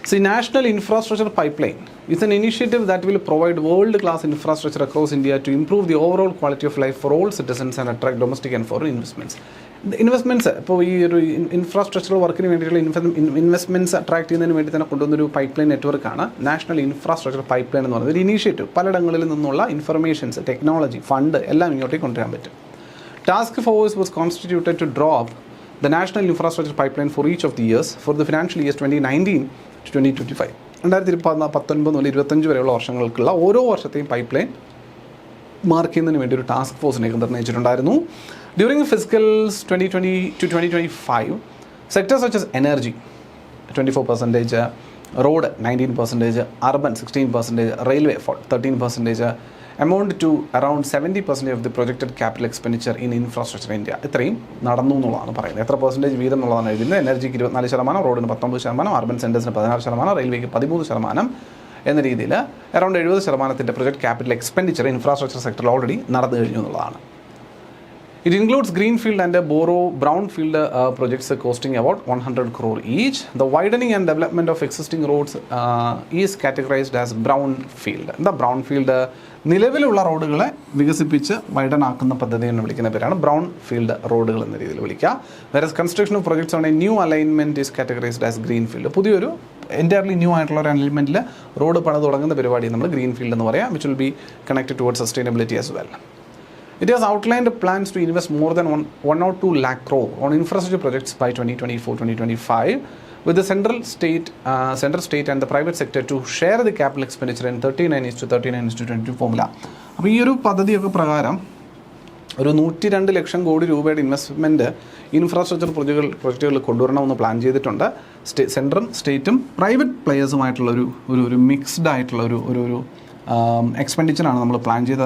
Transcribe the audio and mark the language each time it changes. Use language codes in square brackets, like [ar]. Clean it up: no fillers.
[en] National Infrastructure Pipeline is an initiative that will provide world-class infrastructure across India to improve the overall quality of life for all citizens and attract domestic and foreign investments. [ml] Investments ഇപ്പോൾ ഈ ഒരു infrastructural വർക്കിന് വേണ്ടിയിട്ടുള്ള investments attract ചെയ്യുന്നതിന് വേണ്ടി തന്നെ കൊണ്ടുവന്നൊരു pipe line നെറ്റ്വർക്കാണ് national infrastructure pipe line എന്ന് പറയുന്നത്. ഒരു ഇനീഷ്യേറ്റീവ് പലയിടങ്ങളിൽ നിന്നുള്ള ഇൻഫർമേഷൻസ്, ടെക്നോളജി, ഫണ്ട് എല്ലാം ഇങ്ങോട്ടേക്ക് കൊണ്ടുവരാൻ പറ്റും. [en] Task force was constituted to draw up the National Infrastructure Pipeline for each of the years for the financial years 2019 to 2025. [ml] 2019 മുതൽ 25 വരെയുള്ള വർഷങ്ങൾക്കുള്ള ഓരോ വർഷത്തെയും പൈപ്പ് ലൈൻ മാർക്ക് ചെയ്യുന്നതിന് വേണ്ടി ഒരു ടാസ്ക് ഫോഴ്സിനെ നിർണ്ണയിച്ചിട്ടുണ്ടായിരുന്നു. [en] During physicals 2020 to 2025, sectors such as energy 24%, road 19%, urban 16%, railway 13%, amount to around 70% of the projected capital expenditure in infrastructure in India. [ml] ഇത്രയും നടന്നു എന്നുള്ളതാണ് പറയുന്നത്. എത്ര പെർസെൻറ്റേജ് വീതം എന്നുള്ളതാണ് എഴുതുന്നത്. എനർജിക്ക് 24%, റോഡിന് 19%, അർബൻ സെൻറ്റേഴ്സിന് 16%, റെയിൽവേക്ക് 13% എന്ന രീതിയിൽ around 70% project capital expenditure infrastructure സെക്ടറിൽ ഓൾറെഡി നടന്നു കഴിഞ്ഞു എന്നുള്ളതാണ്. [en] It includes greenfield and brownfield projects costing about 100 crore each. The widening and development of existing roads is categorized as brownfield. The brownfield [ml] നിലവിലുള്ള റോഡുകളെ വികസിപ്പിച്ച് വൈഡൻ ആക്കുന്ന പദ്ധതി എന്ന് വിളിക്കുന്ന പേരാണ് ബ്രൗൺ ഫീൽഡ് റോഡുകൾ എന്ന രീതിയിൽ വിളിക്കുക. [en] വേറെ construction of projects on a new alignment is categorised as green field. [ml] പുതിയൊരു എൻറ്റയർലി ന്യൂ ആയിട്ടുള്ള ഒരു അലൈൻമെൻറ്റിൽ റോഡ് പണിത് തുടങ്ങുന്ന പരിപാടി നമ്മൾ ഗ്രീൻ ഫീൽഡ് എന്ന് പറയാം, [en] Which will be connected towards sustainability as well. It has outlined plans to invest more than 102 lakh crore on infrastructure projects by 2024-2025, with the central state and the private sector to share the capital expenditure in 39:39:22 formula. [ml] അപ്പോൾ ഈ ഒരു പദ്ധതിയൊക്കെ പ്രകാരം ഒരു 102 ലക്ഷം കോടി രൂപയുടെ investment infrastructure പ്രൊജക്റ്റുകൾ കൊണ്ടുവരണമെന്ന് plan ചെയ്തിട്ടുണ്ട്. സെൻട്രലും സ്റ്റേറ്റും private പ്ലെയേഴ്സുമായിട്ടുള്ള ഒരു mixed ആയിട്ടുള്ള ഒരു എക്സ്പെൻഡിച്ചറാണ് നമ്മൾ പ്ലാൻ ചെയ്തത്.